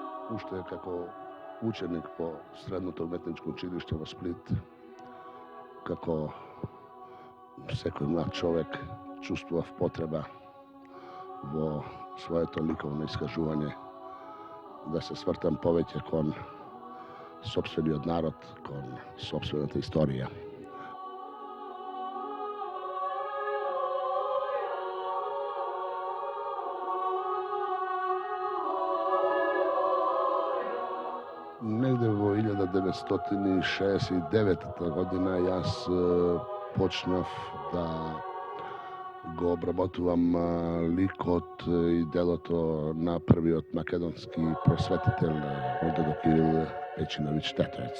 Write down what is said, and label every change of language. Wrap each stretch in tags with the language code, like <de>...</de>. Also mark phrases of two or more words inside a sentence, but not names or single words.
<mk>уште како ученик по Средниот уметничко училиште в Сплит, kako всекој млад човек чувствував потреба во своето ликовно искажување да се свртам повеќе кон сопствениот народ, кон сопствената историја. Негде во 1969 година јас почнав да го обработувам ликот и делото на првиот македонски просветител Додо Кирил Печиновиќ Тетоец.</mk>